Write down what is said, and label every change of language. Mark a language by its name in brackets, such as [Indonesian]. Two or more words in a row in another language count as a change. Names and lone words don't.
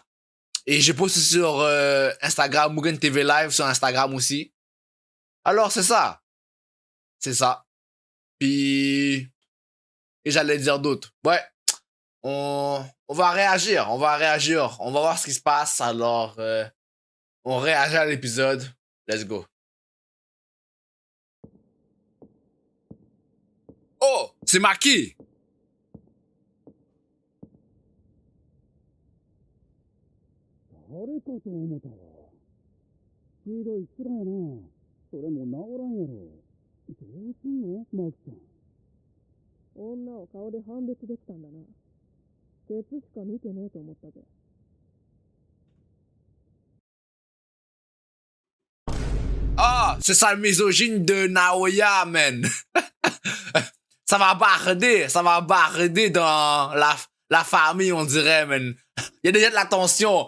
[French] Et je poste sur Instagram, Mugen TV Live sur Instagram aussi. Alors c'est ça. C'est ça. Puis... Et j'allais dire d'autres. Ouais. On va réagir. On va réagir. On va voir ce qui se passe. Alors, on réagit à l'épisode. [English] Let's go. [French] Oh, c'est Maki. [Japanese] あれかと思ったわ。ひどいつらやな。それも治らんやろ。どうすんの、マークちゃん。女を顔で判別できたんだな。ケツしか見てねえと思ったぜ。 [French] Ah, c'est ça le misogyne de Naoya, man. Ça va barder dans la famille, on dirait, man. Il y a déjà de la tension.